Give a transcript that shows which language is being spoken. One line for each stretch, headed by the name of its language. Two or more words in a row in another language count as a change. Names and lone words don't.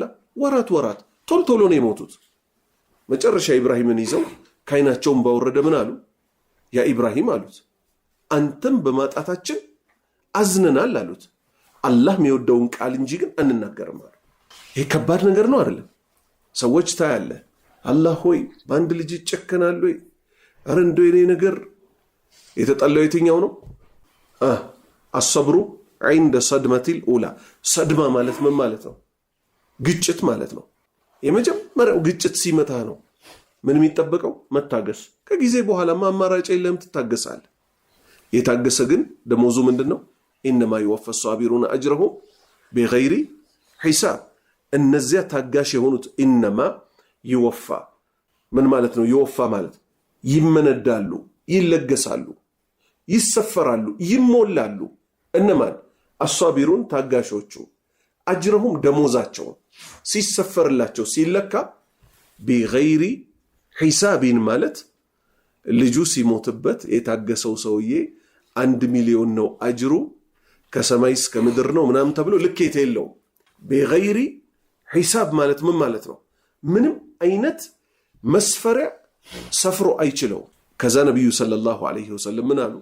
Amharic: ወራት ቶሎ ነው የሞቱት መጨረሻ ኢብራሂምን ይዘው ካይናቸውን ባወረደ ምን አሉ ያ ኢብራሂም አሉት አንተም በማጣታችን አዝነናል አሉት አላህ የሚወደውን ቃል እንጂ ግን አንናገርም አሉ ይሄ ከባድ ነገር ነው አይደል ሰዎች ታያለ አላህ ሆይ ባንድ ልጅ ይጨከናል ወይ አረ እንደው የኔ ነገር የተጠላው የትኛው ነው አሰብሩ
Arabic: عند صدمة الأولى صدمة
Amharic: ማለት ምን ማለት ነው ግጭት ማለት ነው የመጀመሪያው ግጭት ሲመታ ነው ምን የሚጠበቀው መታገስ ከጊዜ በኋላ ማማራጭ የለም ትታገሳል የታገሰ ግን ደሞዙ ምንድነው
Arabic: انما يوفى الصابرون اجرهم بغير حساب
Amharic: እነዚያ ታጋሽ የሆኑት
Arabic: انما يوفى
Amharic: ምን ማለት ነው يوفى ማለት ይመነዳሉ ይለገሳሉ ይሰፈራሉ ይሞላሉ እነማን الصابرون ታጋሾቹ اجرهم ደሞዛቸው ሲሰፈርላቸው ሲለካ
Arabic: بغير حساب
Amharic: ማለት ልጁ ሲሞትበት የታገሰው ሰውዬ 1 ሚሊዮን ነው አጅሩ ከሰማይ እስከ ምድር ነው ምናምን ተብሎ ልኬት የለውም።
Arabic: بغير حساب
Amharic: ማለት ምን ማለት ነው? ምንም አይነት መስፈሪያ ሰፍሮ አይችለው። ከዛ ነብዩ
Arabic: صلى الله عليه وسلم
Amharic: ምን አሉ?